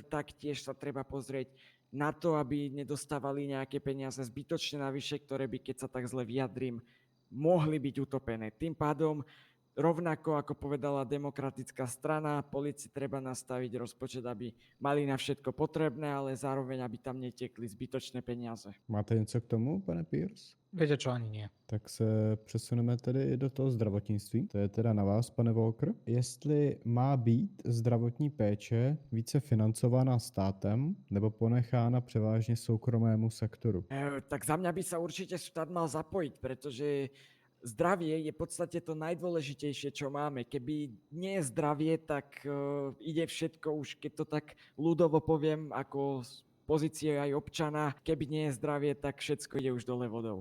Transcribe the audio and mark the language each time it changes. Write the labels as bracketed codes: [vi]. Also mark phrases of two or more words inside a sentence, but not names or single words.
[sk] Taktiež sa treba pozrieť na to, aby nedostávali nejaké peniaze zbytočne navyše, ktoré by, keď sa tak zle vyjadrím, mohli byť utopené. Tým pádom rovnako ako povedala demokratická strana, polícii treba nastaviť rozpočet, aby mali na všetko potrebné, ale zároveň, aby tam netekli zbytočné peniaze. [cs] Máte něco k tomu, pane Pierce? [sk] Viete čo, ani nie. [cs] Tak se přesuneme tedy do toho zdravotnictví. To je teda na vás, pane Walker. Jestli má být zdravotní péče více financována státem nebo ponechána převážně soukromému sektoru? [sk] Tak za mňa by sa určite štát mal zapojiť, pretože zdravie je v podstate to najdôležitejšie, čo máme. Keby nie je zdravie, tak ide všetko už, keď to tak ľudovo poviem, ako z pozície aj občana, keby nie je zdravie, tak všetko ide už dole vodou.